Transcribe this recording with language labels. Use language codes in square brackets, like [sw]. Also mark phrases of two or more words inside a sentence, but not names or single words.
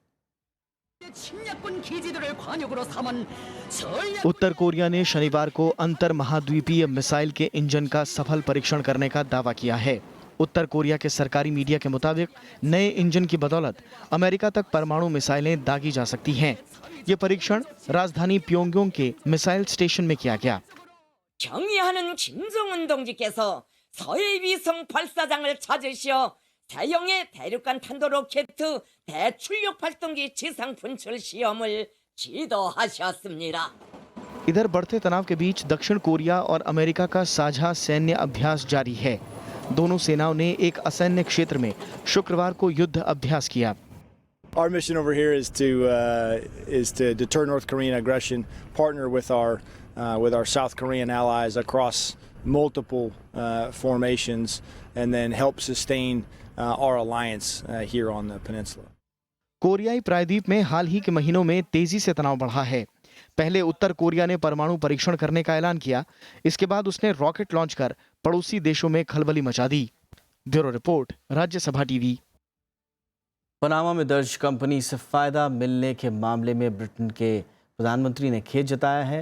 [hi] उत्तर कोरिया ने शनिवार को अंतर महाद्वीपीय मिसाइल के इंजन का सफल परीक्षण करने का दावा किया है। उत्तर कोरिया के सरकारी मीडिया के मुताबिक नए इंजन की बदौलत अमेरिका तक परमाणु मिसाइलें दागी जा सकती हैं। ये परीक्षण राजधानी प्योंगयांग के मिसाइल स्टेशन में किया गया। [ko] 경의하는 김정은 동지께서 서해위성 발사장을 찾으시어 대형의 대륙간 탄도 로켓 대출력 발동기 지상 분출 시험을 지도하셨습니다। [hi] इधर बढ़ते तनाव के बीच दक्षिण कोरिया और अमेरिका का साझा सैन्य अभ्यास जारी है। दोनों सेनाओं ने एक असैन्य क्षेत्र में शुक्रवार को युद्ध अभ्यास किया। [en] Our mission over here is to deter North Korean aggression, partner with our South Korean allies across multiple formations, and then help sustain our alliance here on the peninsula. [hi] कोरियाई प्रायद्वीप में हाल ही के महीनों में तेजी से तनाव बढ़ा है। पहले उत्तर कोरिया ने परमाणु परीक्षण करने का ऐलान किया। इसके बाद उसने [en] rocket launch [hi] कर पड़ोसी देशों में खलबली मचा दी। [en] bureau report, [hi] राज्यसभा टीवी। पनामा में दर्ज कंपनी से फायदा मिलने के मामले में ब्रिटेन के प्रधानमंत्री ने खेद जताया है।